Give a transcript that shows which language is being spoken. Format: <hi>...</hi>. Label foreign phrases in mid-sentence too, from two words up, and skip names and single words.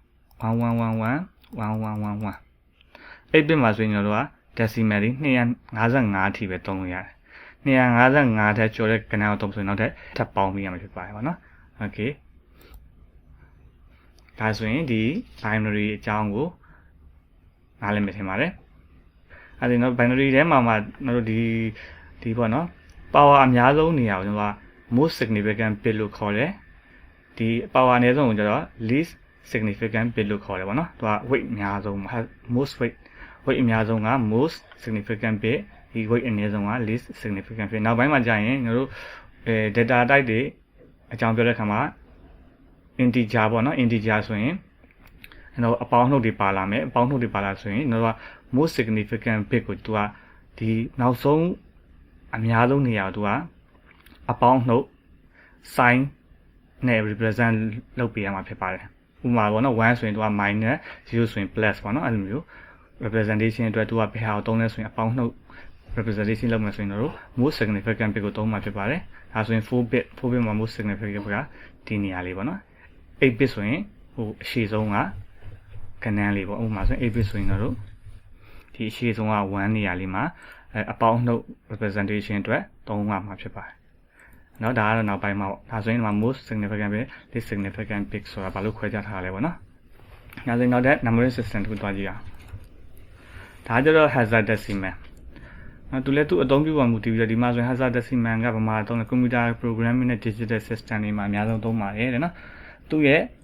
<my>1111 8 bit မှာဆိုရင်ကျွန်တော်တို့က decimal တွေ255အထိပဲသုံးလို့ရတယ်255ထက်ကျော်တဲ့ကဏ္ဍကိုသုံးဆိုရင်နောက်ထပ်ပေါင်းပြီးရမှာဖြစ်ပါတယ်ပေါ့နော် okay ဒါဆိုရင်ဒီ binary အကြောင်းကိုနားလည်မယ်ထင်ပါတယ်အဲဒီတော့ binary ထဲမှာကျွန်တော်တို့ဒီပေါ့နော် power အများဆုံးနေရာကိုကျွန်တော်က</my> <en>most significant bit</en> <my>လို့ခေါ်တယ်ဒီ power အနည်းဆုံးကိုကျွန်တော်</my> <en>least significant bit</en> <my>လို့ခေါ်တယ်ပေါ့နော်သူက weight အများဆုံး</my> <en>most weight</en> <my>အများဆုံးက</my> <en>most significant bit</en> <my>ဒီ weight အနည်းဆုံးက</my> <en>least significant bit</en> <my>နောက်ပိုင်းမှာကြာရင်ကျွန်တော်တို့</my> <en>data type</en> <my>တွေအကြောင်းပြောတဲ့အခါမှာ integer ပေါ့နော် integer ဆိုရင်ကျွန်တော်အပေါင်း နှုတ်တွေပါလာမယ်အပေါင်းနှုတ်တွေပါလာဆိုရင်ကျွန်တော်က</my> <en>most significant bit</en> <my>ကိုသူကဒီနောက်ဆုံးအများဆုံးနေရာကိုသူကအပေါင်းနှုတ် sign နဲ့ represent လုပ်ပေးရမှာဖြစ်ပါတယ်ဥပမာပေါ့နော်1ဆိုရင်သူက minus 0ဆိုရင် plus ပေါ့နော်အဲ့လိုမျိုး representation အတွက်သူကဘယ်ဟာကိုသုံးလဲဆိုရင်အပေါင်းနှုတ် representation လုပ်မယ်ဆိုရင်တော့</my> <en>most significant bit</en> <my>ကိုသုံးမှာဖြစ်ပါတယ်ဒါဆိုရင်4 bit မှာ</my> <en>most significant</en> <my>bit ကဒီနေရာလေးပေါ့နော်8 bit ဆိုရင်ဟိုအရှိဆုံးကကဏ္ဍလေးပေါ့ဥပမာဆိုရင်8 bit ဆိုရင်တော့ဒီအရှိ ဆုံးက1နေရာလေးမှာအပေါင်းနှုတ် representation အတွက်သုံးမှာဖြစ်ပါတယ်เนาะဒါကတော့နောက်ပိုင်းမှာပေါ့ဒါဆိုရင်ဒီမှာ</my> <en>most significant bit least significant bit</en> <my>ဆိုတာဘာလို့ခွဲခြားထားလဲပေါ့နော်ဒါဆိုရင်နောက်တဲ့</my> <en>numbering system</en> <my>တစ်ခုတွားကြည့်အောင်ဒါကြတော့ hexadecimal သူလည်းသူ့အသုံးပြုပုံမူတည်ပြီးတော့ဒီမှာဆိုရင် hexadecimal ကဘာမှသုံးလဲ</my> <en>computer programming</en> <my>နဲ့</my> <en>digital system</en> <my>တွေမှာအများဆုံးသုံးပါတယ်တဲ့နော်သူ့ရဲ့</my>